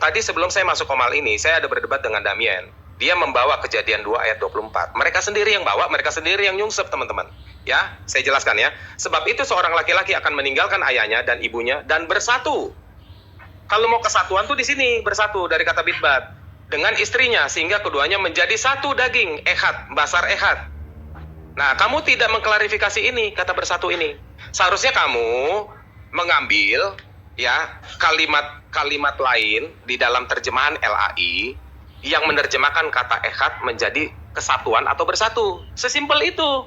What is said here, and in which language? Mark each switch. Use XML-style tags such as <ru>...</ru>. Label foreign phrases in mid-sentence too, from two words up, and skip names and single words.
<id>Tadi sebelum saya masuk komal ini, saya ada berdebat dengan Damien. Dia membawa Kejadian 2 ayat 24. Mereka sendiri yang bawa, mereka sendiri yang nyungsep, teman-teman. Ya, saya jelaskan ya. Sebab itu seorang laki-laki akan meninggalkan ayahnya dan ibunya dan bersatu. Kalau mau kesatuan tuh di sini, bersatu dari kata bitbat. Dengan istrinya, sehingga keduanya menjadi satu daging,</id> <he>אחד, בשר אחד.</he> <id>Nah, kamu tidak mengklarifikasi ini, kata bersatu ini. Seharusnya kamu mengambil ya kalimat lain di dalam terjemahan LAI yang menerjemahkan kata echad menjadi kesatuan atau bersatu. Sesimpel itu.</id>